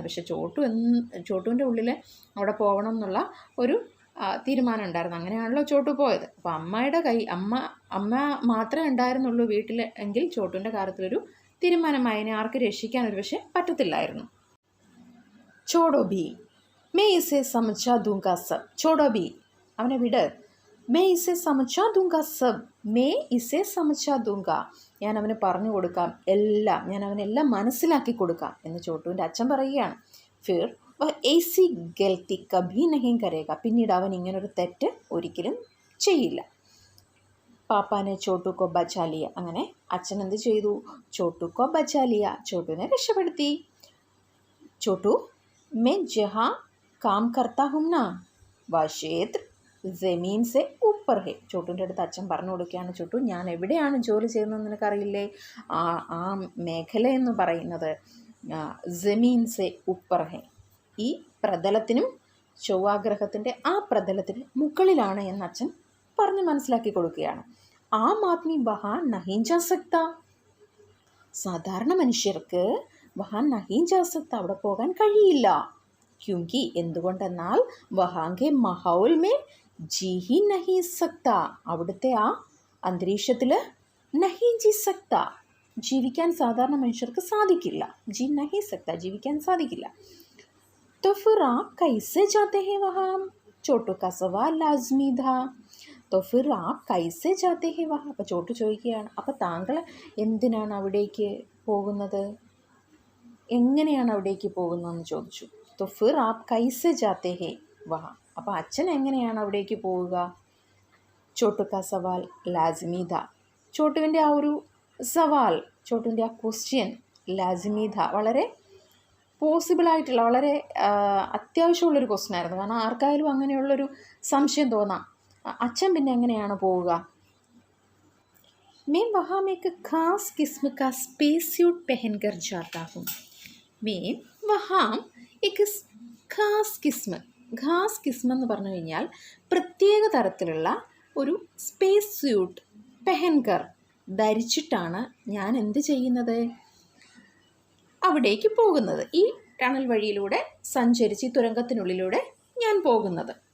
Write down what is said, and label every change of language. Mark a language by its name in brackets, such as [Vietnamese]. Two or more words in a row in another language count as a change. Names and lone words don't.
[Malayalam] പക്ഷേ ചോട്ടുവിൻ്റെ ഉള്ളിൽ അവിടെ പോകണം എന്നുള്ള ഒരു തീരുമാനം ഉണ്ടായിരുന്നു. അങ്ങനെയാണല്ലോ ചോട്ടു പോയത്. അപ്പോൾ അമ്മ മാത്രമേ ഉണ്ടായിരുന്നുള്ളൂ വീട്ടിൽ എങ്കിൽ ചോട്ടുവിൻ്റെ കാര്യത്തിലൊരു തീരുമാനമായി. അതിനെ ആർക്ക് രക്ഷിക്കാൻ ഒരു പക്ഷേ പറ്റത്തില്ലായിരുന്നു. [Hindi] छोड़ो भी, मैं इसे समझा दूंगा सब. छोड़ो भी, [Malayalam] അവനെ വിട്. [Hindi] मैं इसे समझा दूंगा सब. मैं इसे समझा दूंगा. [Malayalam] ഞാൻ അവന് പറഞ്ഞു കൊടുക്കാം എല്ലാം, ഞാൻ അവനെല്ലാം മനസ്സിലാക്കി കൊടുക്കാം എന്ന് ചോട്ടുവിൻ്റെ അച്ഛൻ പറയുകയാണ്. [Hindi] फिर वह ऐसी गलती कभी नहीं करेगा. [Malayalam] പിന്നീട് അവൻ ഇങ്ങനൊരു തെറ്റ് ഒരിക്കലും ചെയ്യില്ല. [Hindi] पापा ने छोटू को बचा लिया. [Malayalam] അങ്ങനെ അച്ഛൻ എന്ത് ചെയ്തു? [Hindi] छोटू को बचा लिया, [Malayalam] ചോട്ടുവിനെ രക്ഷപ്പെടുത്തി. [Hindi] ചോട്ടു मैं जहाँ काम करता हूँ ना वह क्षेत्र ज़मीन से ऊपर है. [Malayalam] ചോട്ടുവിൻ്റെ അടുത്ത് അച്ഛൻ പറഞ്ഞു കൊടുക്കുകയാണ്, ചോട്ടു ഞാൻ എവിടെയാണ് ജോലി ചെയ്യുന്നത് നിനക്കറിയില്ലേ? ആ മേഖല എന്ന് പറയുന്നത് [Hindi] ज़मीन से ऊपर है, [Malayalam] ഈ പ്രതലത്തിനും ചൊവ്വാഗ്രഹത്തിൻ്റെ ആ പ്രതലത്തിന് മുകളിലാണ് എന്ന് അച്ഛൻ പറഞ്ഞ് മനസ്സിലാക്കി കൊടുക്കുകയാണ്. [Hindi] आम आदमी वहाँ नहीं जा सकता. [Malayalam] സാധാരണ മനുഷ്യർക്ക് [Hindi] वहाँ नहीं जा सकता, [Malayalam] അവിടെ പോകാൻ കഴിയില്ല. [Hindi] ക്യൂങ്കി, എന്തുകൊണ്ടെന്നാൽ वहाँ के माहौल में जी ही नहीं सकता, [Malayalam] അവിടുത്തെ ആ അന്തരീക്ഷത്തിൽ [Hindi] नहीं जी सकता, [Malayalam] ജീവിക്കാൻ സാധാരണ മനുഷ്യർക്ക് സാധിക്കില്ല. [Hindi] जी नहीं सकता, [Malayalam] ജീവിക്കാൻ സാധിക്കില്ല. [Hindi] तो फिर आप कैसे जाते हैं वहाँ? छोटू का सवाल लाजमी था. तो फिर आप कैसे जाते हैं वहाँ? [Malayalam] അപ്പോൾ ചോട്ടു ചോദിക്കുകയാണ്, അപ്പോൾ താങ്കൾ എന്തിനാണ് അവിടേക്ക് പോകുന്നത്, എങ്ങനെയാണ് അവിടേക്ക് പോകുന്നതെന്ന് ചോദിച്ചു. [Hindi] तो फिर आप कैसे जाते हैं वहाँ? [Malayalam] അപ്പോൾ അച്ഛൻ എങ്ങനെയാണ് അവിടേക്ക് പോവുക? [Hindi] छोटू का सवाल लाज़िमी था. [Malayalam] ചോട്ടുവിൻ്റെ ആ ഒരു സവാൽ, ചോട്ടുവിൻ്റെ ആ ക്വസ്റ്റ്യൻ [Hindi] लाज़िमी था, [Malayalam] വളരെ പോസിബിളായിട്ടുള്ള, വളരെ അത്യാവശ്യമുള്ളൊരു ക്വസ്റ്റ്യൻ ആയിരുന്നു. കാരണം ആർക്കായാലും അങ്ങനെയുള്ളൊരു സംശയം തോന്നാം. അച്ഛൻ പിന്നെ എങ്ങനെയാണ് പോവുക? [Hindi] मैं वहाँ में एक खास किस्म का [English] space suit [Hindi] पहन कर जाता हूँ. मैं वहाँ एक ख़ास किस्म. ख़ास किस्म [Malayalam] എന്ന് പറഞ്ഞു കഴിഞ്ഞാൽ പ്രത്യേക തരത്തിലുള്ള ഒരു [English] space suit [Malayalam] പെഹൻകർ ധരിച്ചിട്ടാണ് ഞാൻ എന്ത് ചെയ്യുന്നത്? അവിടേക്ക് പോകുന്നത്. ഈ ടണൽ വഴിയിലൂടെ സഞ്ചരിച്ച് ഈ തുരങ്കത്തിനുള്ളിലൂടെ ഞാൻ പോകുന്നത്.